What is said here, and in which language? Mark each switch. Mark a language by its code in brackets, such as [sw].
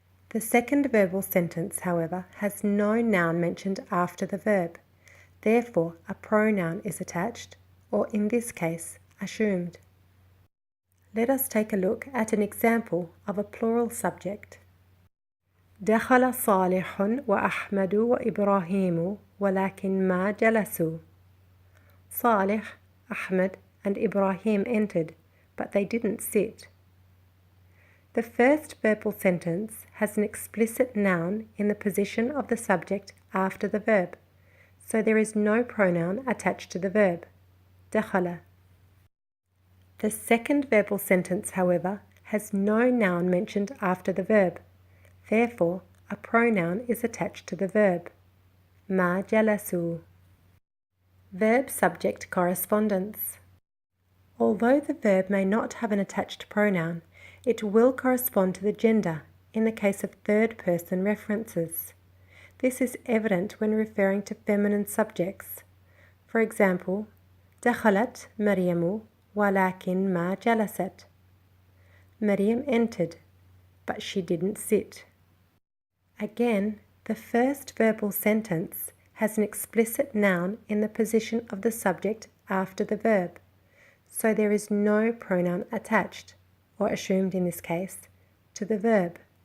[en] The second verbal sentence, however, has no noun mentioned after the verb. Therefore, a pronoun is attached, or in this case, assumed. Let us take a look at an example of a plural subject. [ar] دخل صالح وأحمد وإبراهيم ولكن ما جلسوا. [en] Salih, Ahmed, and Ibrahim entered, but they didn't sit. The first verbal sentence has an explicit noun in the position of the subject after the verb, so there is no pronoun attached to the verb. [ar] دخل. [en] The second verbal sentence, however, has no noun mentioned after the verb. Therefore, a pronoun is attached to the verb. [ar] ما جلسوا. [en] Verb subject correspondence. Although the verb may not have an attached pronoun, it will correspond to the gender in the case of third person references. This is evident when referring to feminine subjects. For example, [ar] دخلت مريم ولكن ما جلست. [en] Maryam entered, but she didn't sit. Again, the first verbal sentence has an explicit noun in the position of the subject after the verb, so there is no pronoun attached, or assumed in this case, to the verb.